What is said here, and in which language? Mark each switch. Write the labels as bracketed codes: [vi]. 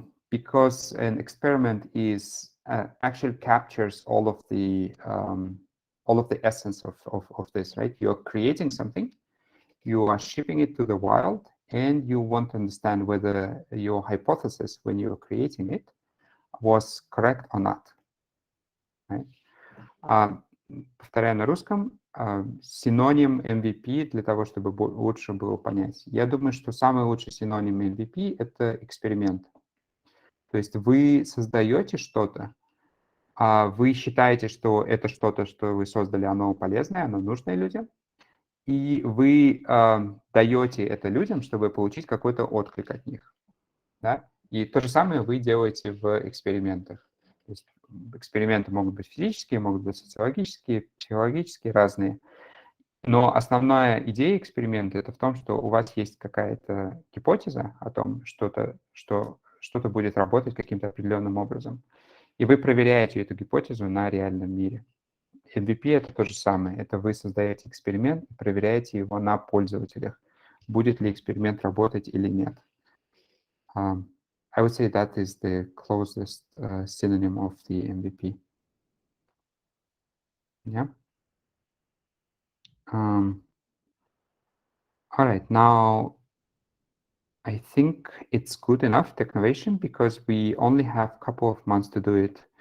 [en] Because an experiment is actually captures all of the all of the essence of this, right? You're creating something, you are shipping it to the wild, and you want to understand whether your hypothesis when you're creating it was correct or not. Right? [ru] Повторяю на русском, синоним MVP для того, чтобы лучше было понять. Я думаю, что самый лучший синоним MVP — это эксперимент. То есть вы создаете что-то, вы считаете, что это что-то, что вы создали, оно полезное, оно нужное людям, и вы даете это людям, чтобы получить какой-то отклик от них. Да? И то же самое вы делаете в экспериментах. То есть эксперименты могут быть физические, могут быть социологические, психологические, разные. Но основная идея эксперимента — это в том, что у вас есть какая-то гипотеза о том, что что-то будет работать каким-то определенным образом. И вы проверяете эту гипотезу на реальном мире. MVP — это то же самое. Это вы создаете эксперимент и проверяете его на пользователях. Будет ли эксперимент работать или нет. [en] I would say that is the closest synonym of the MVP. Yeah. All right. Now, I think it's good enough, Technovation, because we only have a couple of months to do it.